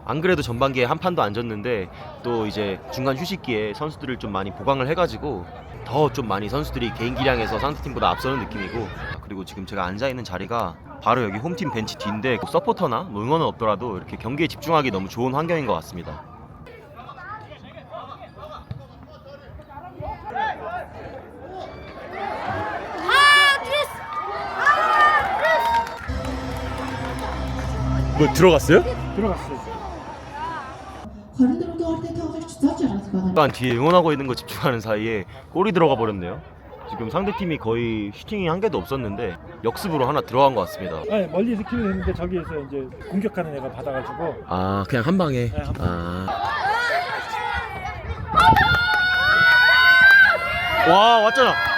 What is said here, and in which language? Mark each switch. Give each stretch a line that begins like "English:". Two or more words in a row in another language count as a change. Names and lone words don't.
Korean: 안 그래도 전반기에 한 판도 안 졌는데 또 이제 중간 휴식기에 선수들을 좀 많이 보강을 해가지고 더 좀 많이 선수들이 개인 기량에서 상대팀보다 앞서는 느낌이고, 그리고 지금 제가 앉아있는 자리가 바로 여기 홈팀 벤치 뒤인데 서포터나 뭐 응원은 없더라도 이렇게 경기에 집중하기 너무 좋은 환경인 것 같습니다. 뭐 들어갔어요? 들어갔어요.
Mongolian: Хорин дөрөв дугаар тавьж цоож байгаа байгаа.
Korean: 약간 뒤에 응원하고 있는 거 집중하는 사이에 골이 들어가 버렸네요. 지금 상대팀이 거의 슈팅이 한 개도 없었는데 역습으로 하나 들어간 것 같습니다. 네, 멀리서 키를 했는데 저기에서 이제 공격하는 애가 받아가지고 그냥 한 방에. 네, 한 와, 왔잖아.